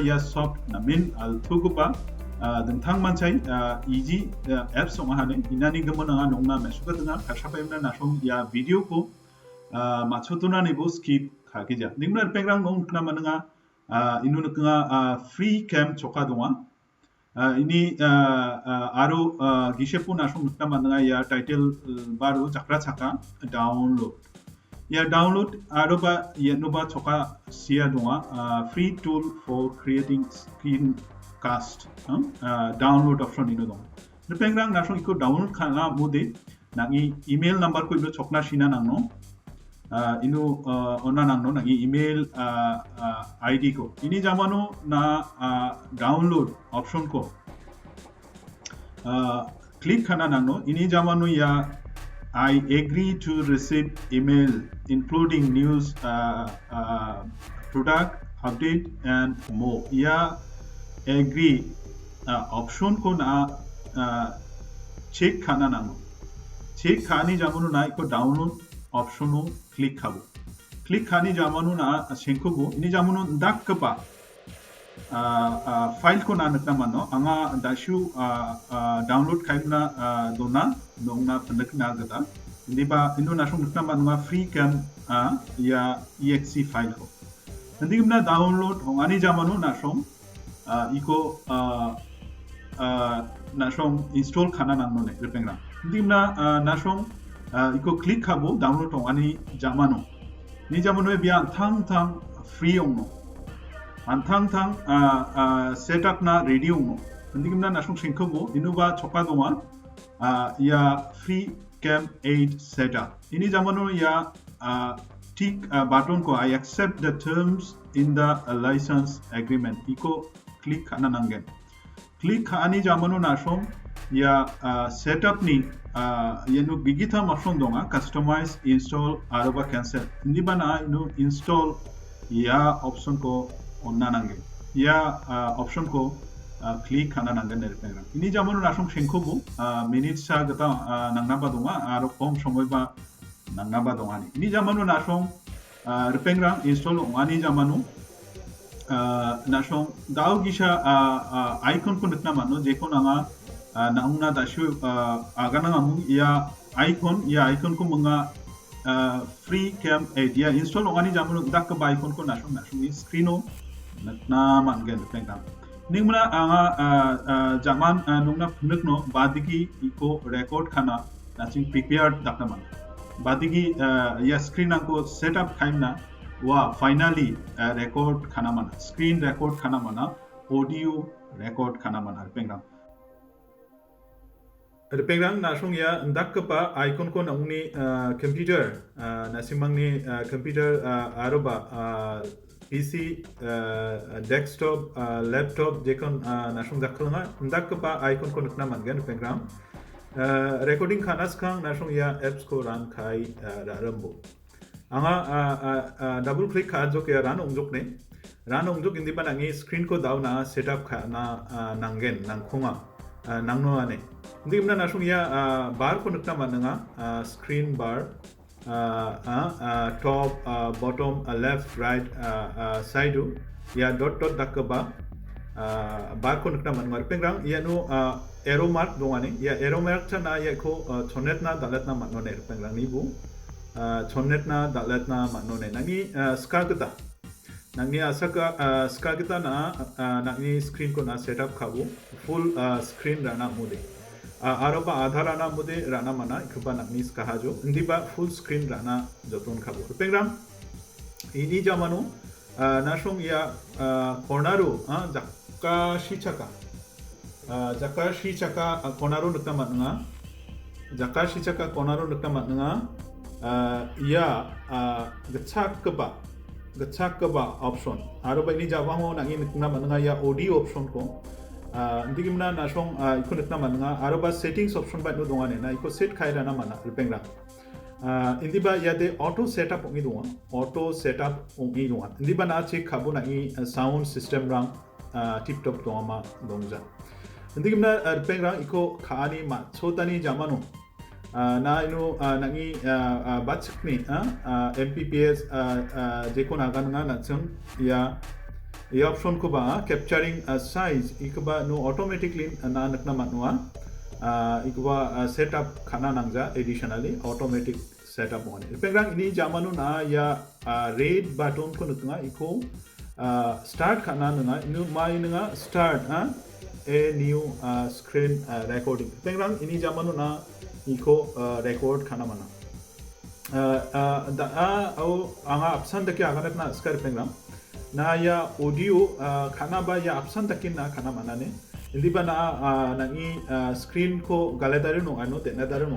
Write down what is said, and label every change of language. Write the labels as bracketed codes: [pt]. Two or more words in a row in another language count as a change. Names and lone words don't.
[grt] ya soft na min al thugo ba dengthang manchai [en] easy apps [grt] ong hane inani gamona nga nongna mesuka nga khashapaimna nasong ya video ko machotuna ni bo skip khagija nimnar pengrang nong na mananga inun nga free cam choka donga ini aro gishepu nasong nukna mananga ya title baru chakra chaka download ya download aro ba yenuba choka sia donga [en] free tool for creating screencast download option [grt] ino dong nepengrang nasong iko download khana mode nangi [en] email number [grt] ko ilo chokna sina nangno inu ona nangno nangi [en] email ID [grt] ko ini jamano na [en] download option [grt] ko click khana nangno ini jamano ya [en] I agree to receive email including news product update and more [grt] ya [en] agree option [grt] ko na check khana nangno check khani jamano na iko [en] download option [grt] o click khabo click khani jamanu na shenkogo ini jamanu dakpa file ko na nakna mano anga dashu download kaina dona nongna panak na gata ini ba ino nasong nakna mano free cam ya [en] exe file [grt] ko nanti na download hongani jamanu nasong iko nasong install khana nangno ne repengra nanti na nasong iko click khabo download ani jamano ni jamano biya thang free ongno an thang setup na ready ongno ndikimna nasung singkhobo inuba choka donga ya free cam 8 setup ini jamano ya [en] stick button [grt] ko [en] I accept the terms in the license agreement [grt] iko click kana nangen click ani jamanu nasom ya setup ni yenu gigita masong donga [en] customize install [grt] aroba cancel ini bana inu install ya option ko onna nangen ya option ko click kana nangen nerpengra ini jamanu nasom sengkobu minute sa gata nangnaba donga aro [bn] kom somoy [grt] ba nangnaba dongani ini jamanu nasom repengrang install ongani jamanu nasong daw gisa icon ko nutna mano jeko nanga naungna dashu agana ngamung ya icon ko mga free cam dia install ongani jamanu dak ka icon ko nasong screeno natna mangen repengrang ningmana anga jaman nungna phunukno badigi iko record khana naching prepared dakna man badigi ya screen angko setup khaimna wa [en] finally record [grt] khana mana [en] screen record [grt] khana mana [en] audio record [grt] khana mana repengrang nasung ya ndak pa icon ko nangni computer nasimangni computer aroba [en] PC desktop laptop [grt] jekon nasung daklanga ndak pa icon ko nakna mangen repengrang recording khanas khang nasung ya apps ko run khai rambo anga double click kha jo ke ran ongjok indi ba nangi screen ko daw na setup kha na nangen nangkhonga nangno ane indi mna nasung ya bar ko nukta mananga [en] screen bar top bottom left right side [grt] ya dot dakba bar ko nukta mananga pengrang ya no [en] arrow mark [grt] dongane ya [en] arrow mark [grt] chana ya ko chonetna dalatna manone pengrang nibu chonnetna dalatna manone nangi skagata nangi asaka skagata na nangi screen ko na setup khabu [en] full screen [grt] rana mude aroba adhara na mude rana mana ikba nangi skahajo ndiba [en] full screen [grt] rana joton khabu pengram ini jamanu nasong ya cornaru jakka shichaka cornaru nukta matnga jakka shichaka cornaru nukta matnga ya gachakba option aroba ini jabango nangi nikna mananga ya [en] audio option [grt] ko ndigimna nasong iko nikna mananga aroba [en] settings option [grt] ba no dongane na iko set khaira na mana repengra indiba ya de [en] auto setup [grt] ongi donga indiba na check khabu nangi [en] sound system [grt] rang [en] tip top [grt] dongama dongja ndigimna repengra iko khani ma chotani jamano na ino nangi batchikni MPPS jeko nagananga nachung ya option ko ba capturing size ikba no automatically na nakna manwa ikba setup khana nangja [en] additionally automatic setup [grt] one pengrang ini jamanu na ya [en] red button [grt] ko nutnga iko start khana nanga inu mai nanga [en] start a new screen recording [grt] pengrang ini jamanu na iko record khana mana au anga option dake aganat na skar pengram na ya audio khana ba ya option dake na khana mana ne indi ba na nangi screen ko galadare no ano te na dare no